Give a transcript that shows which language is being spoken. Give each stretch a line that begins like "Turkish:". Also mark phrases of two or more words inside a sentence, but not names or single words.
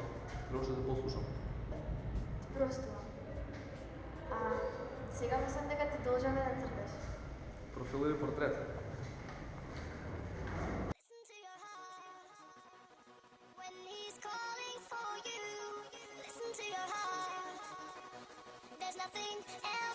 Macedonian: Требаше да послушам. Просто. А сега мислам дека ти должаме да црташ. Профил или портрет?
English: Listen to your heart when he's calling for you. Listen to your heart. There's nothing